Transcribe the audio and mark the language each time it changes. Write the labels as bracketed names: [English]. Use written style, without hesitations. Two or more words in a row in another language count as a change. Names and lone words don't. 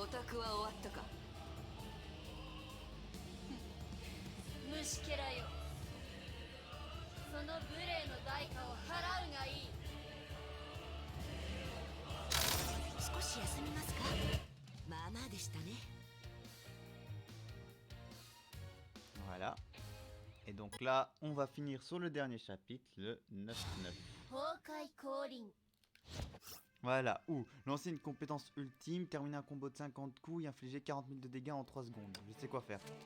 [Japanese] ご託は終わったか。虫けらよ、その無礼の代価を払うがいい。少し休みますか。まあまあでしたね。 [French] Voilà. Et donc là, on va finir sur le dernier chapitre, le 9-9. [Japanese] 崩壊降臨。 [French] Voilà, ou lancer une compétence ultime, terminer un combo de 50 coups et infliger 40 000 de dégâts en 3 secondes. Je sais quoi faire.